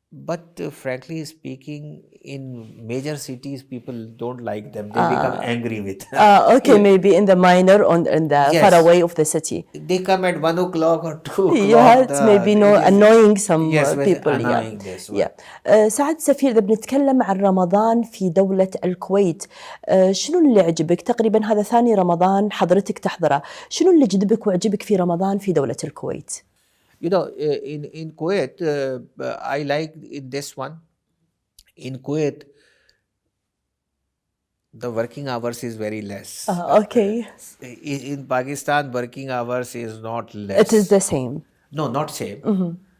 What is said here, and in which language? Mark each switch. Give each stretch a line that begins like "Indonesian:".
English: But frankly speaking, in major cities, people don't like them. They become angry with them. Okay, maybe in the minor and the Yes. far away of the city. They come at 1 o'clock or 2 o'clock. Yeah, it's maybe annoying some Yes, people. annoying this one.
Arabic: سعادة السفير إذا بنتكلم عن رمضان في دولة الكويت، شنو اللي عجبك؟ تقريبا هذا ثاني رمضان حضرتك تحضره، شنو اللي جذبك وعجبك في رمضان في دولة الكويت؟
English: In Kuwait, I like in this one. In Kuwait, the working hours is very less. Okay. In Pakistan, working hours is not less. It is the same. No, not same.